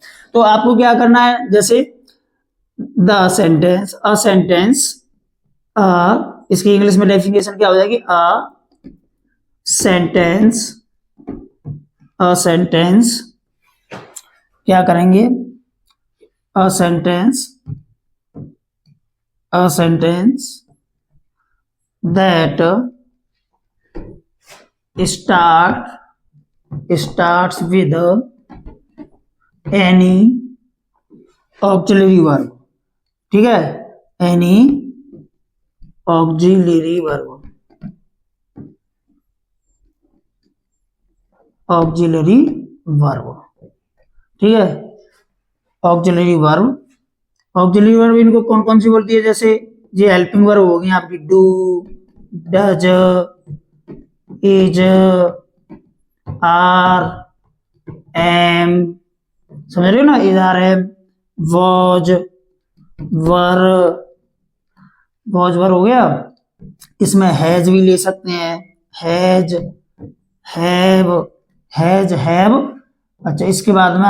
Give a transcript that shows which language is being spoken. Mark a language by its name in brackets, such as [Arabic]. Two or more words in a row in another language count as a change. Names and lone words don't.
[Hindi] तो आपको क्या करना है, जैसे [English] the sentence, a sentence, [Hindi] इसकी इंग्लिश में डेफिनेशन क्या हो जाएगी, [English] sentence, a sentence, [Hindi] क्या करेंगे, [English] a sentence, a sentence that starts with any auxiliary verb, [Hindi] ठीक है, [English] any auxiliary verb, auxiliary verb, [Hindi] ठीक है, [English] auxiliary verb, auxiliary verb [Hindi] इनको कौन कौन सी बोलती है, जैसे ये [English] helping verb [Hindi] हो गई आपकी, [English] do, does, is, are, am, [Hindi] समझ रहे हो ना, [English] is, are, am, was, were, was were [Hindi] हो गया, इसमें हैज भी ले सकते हैं, [English] has, have, has, have, [Hindi] अच्छा इसके बाद में